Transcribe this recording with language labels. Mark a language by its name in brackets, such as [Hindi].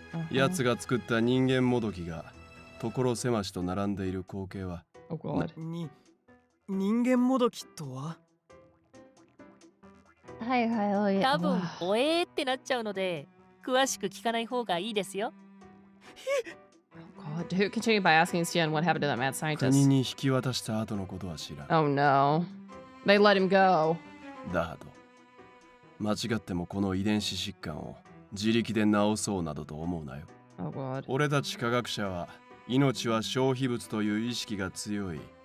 [Japanese] 奴が作った人間もどきが所狭しと並んでいる光景は。人間もどきとは？はいはい。多分おえーってなっちゃうので詳しく聞かない方がいいですよ。 [English] God, who continued by asking Xian what happened to that mad scientist? [Japanese] 国に引き渡した後のことは知らん。 [English] Oh no. They let him go. [Japanese] だと。間違ってもこの遺伝子疾患を自力で治そうなどと思うなよ。 [English] Oh God. [Japanese] 俺たち科学者は命は消費物という意識が強い。